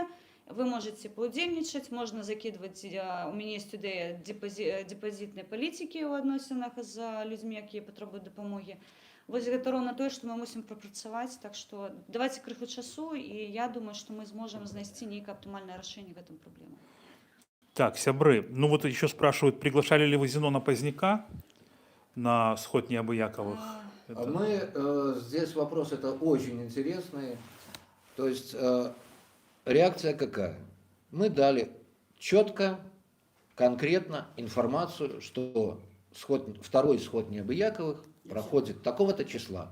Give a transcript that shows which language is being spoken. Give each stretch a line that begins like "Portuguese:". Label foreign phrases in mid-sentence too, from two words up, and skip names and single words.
Belarusian: Вы можете паўдзельнічаць, можна закідваць, у мяне ёсць ідэя депазітнай палітыкі ў адносінах з людзьмі, якія патрабуюць дапамогі. Вось гэта роўна тое, што мы мусім прапрацаваць, так што давайце крыху часу, і я думаю, што мы зможам знайсці нейкае аптымальнае рашэнне гэтым праблемам.
Russian: Так, сябры, ну вот еще спрашивают, приглашали ли вы Зенона Поздняка на сход Необыяковых? Здесь вопрос это очень интересный. То есть реакция какая? Мы дали четко, конкретно информацию, что второй сход Необыяковых проходит такого-то числа.